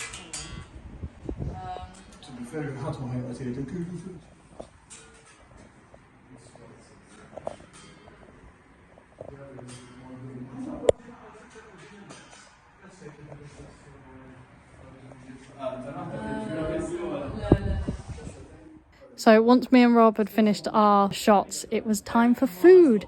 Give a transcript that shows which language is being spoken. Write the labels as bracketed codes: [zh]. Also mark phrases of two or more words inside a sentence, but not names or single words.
[en] To be fair, [mt] ħadd ma ħajqgħod jgħid [en] So once me and Rob had finished our shots, it was time for food.